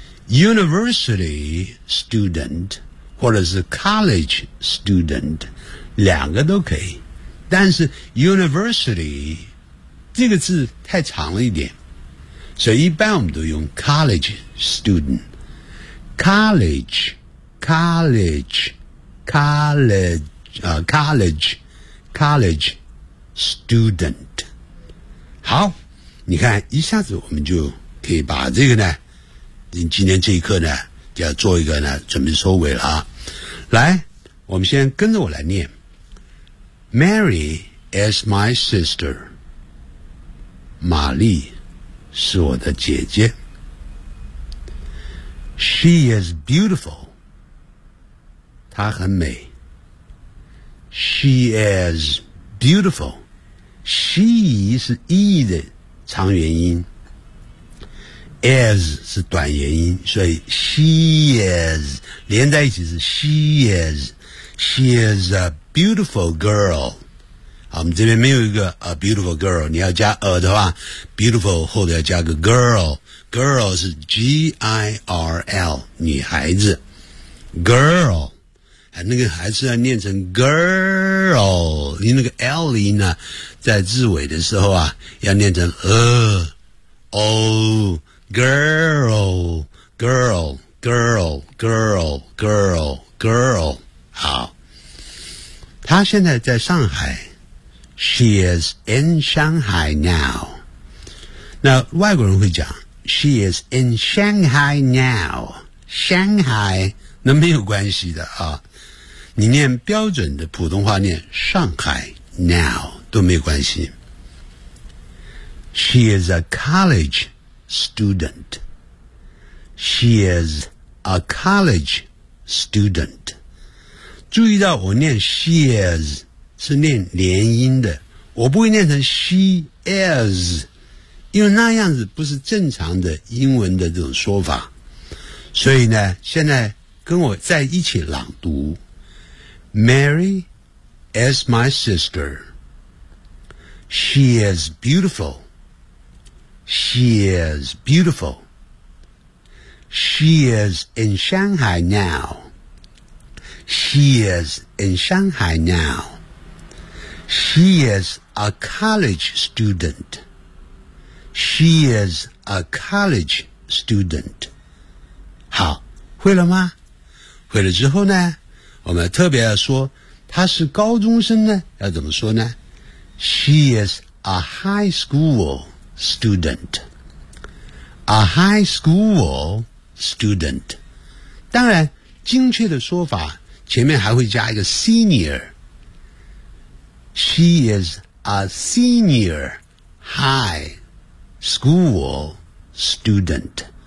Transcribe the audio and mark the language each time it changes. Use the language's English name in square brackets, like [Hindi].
[Chinese] University student 或者是 college student， 两个都可以，但是 university 这个字太长了一点，所以一般我们都用 college student。 [English] college college college college college student。 [Chinese] 好，你看一下子我们就可以把这个呢，今天这一课呢就要做一个呢准备收尾了啊。来，我们先跟着我来念。 Mary is my sister，玛丽是我的姐姐。 She is beautiful，她很美。 She is beautiful， She 是 E 的长元音，is 是短元音，所以 she is 连在一起是 she is。 [English] She is a beautiful girl。 [Chinese] 好，我们这边没有一个 a beautiful girl， 你要加 a 的话， beautiful 后面要加个 girl， girl 是 G-I-R-L 女孩子， girl， 那个孩子要念成 girl， 你那个 L 音呢在字尾的时候啊要念成 o girl girl girl girl girl girl。好，她现在在上海， She is in Shanghai now。那外国人会讲 She is in Shanghai now， Shanghai 那没有关系的啊，你念标准的普通话念上海 now 都没关系。 [English] She is a collegeStudent， She is a college student。 [Chinese] 注意到我念 she is 是念连音的，我不会念成 she is， 因为那样子不是正常的英文的这种说法。 [English] 所以呢，现在跟我在一起朗读， Mary is my sister， She is beautifulShe is beautiful. She is in Shanghai now. She is in Shanghai now. She is a college student. She is a college student. [Chinese] 好，会了吗？会了之后呢，我们特别要说他是高中生呢，要怎么说呢？ [English] She is a high schoolstudent， a high school student。 [Chinese] 当然精确的说法前面还会加一个 senior， She is a senior high school student。